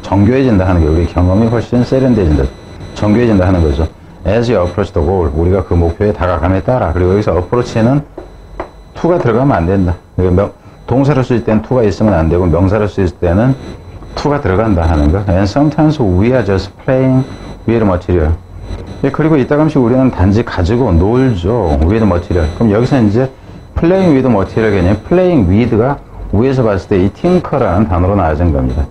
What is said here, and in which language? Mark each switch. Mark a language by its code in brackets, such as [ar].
[ko] 정교해진다 하는 게 우리 경험이 훨씬 세련되어진다, 정교해진다 하는 거죠. [en] As you approach the goal, [ko] 우리가 그 목표에 다가감에 따라. 그리고 여기서 approach는 to가 들어가면 안 된다. 동사를 쓸 때는 to가 있으면 안 되고 명사를 쓸 때는 to가 들어간다 하는 거. [en] And sometimes we are just playing with material. [ko] 그리고 이따금씩 우리는 단지 가지고 놀죠. [en] with material. [ko] 그럼 여기서 이제 playing with material 개념, playing with가 위에서 봤을 때 이 팅커라는 단어로 나와진 겁니다.